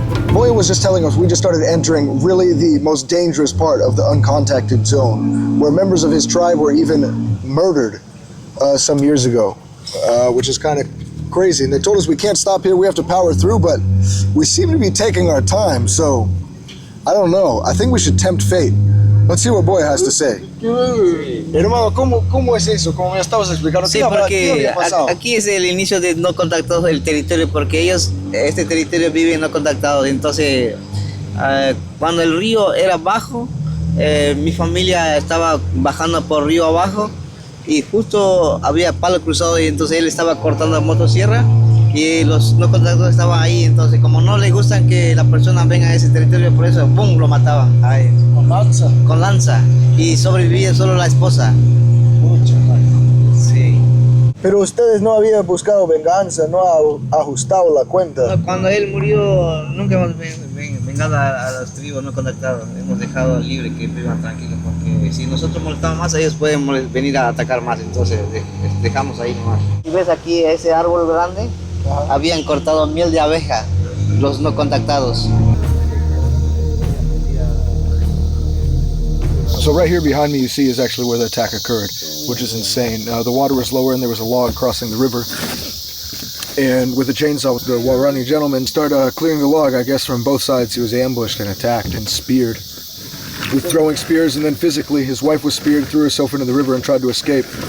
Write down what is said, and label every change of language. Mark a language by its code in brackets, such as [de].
[en] Boya was just telling us we just started entering really the most dangerous part of the uncontacted zone, where members of his tribe were even murdered some years ago, which is kind of crazy. And they told us we can't stop here, we have to power through, but we seem to be taking our time, so I don't know. I think we should tempt fate. Let's see what Boya has to say. [es] Hermano, ¿cómo es eso? Como me estabas explicando. Sí, porque aquí es el inicio de no contactados del territorio, porque ellos, este territorio vive no contactados. Entonces, cuando el río era bajo, mi familia estaba bajando por río abajo y justo había palo cruzado y entonces él estaba cortando la motosierra y los no contactados estaban ahí. Entonces, como no les gustan que la persona venga a ese territorio, por eso, ¡pum!, lo mataban. Ahí. Con lanza. Con lanza. Y sobrevivía solo la esposa. Sí. Pero ustedes no habían buscado venganza, no han ajustado la cuenta. No, cuando él murió, nunca hemos vengado a los tribus no contactados. Hemos dejado libre que vivan tranquilos, porque si nosotros molestamos más, ellos pueden venir a atacar más. Entonces dejamos ahí nomás. Y ves aquí ese árbol grande, habían cortado miel de abeja, los no contactados. [en] So right here behind me you see is actually where the attack occurred, which is insane. The water was lower and there was a log crossing the river. And with the chainsaw, the Waorani gentleman started clearing the log. I guess from both sides he was ambushed and attacked and speared with throwing spears, and then physically his wife was speared, threw herself into the river and tried to escape.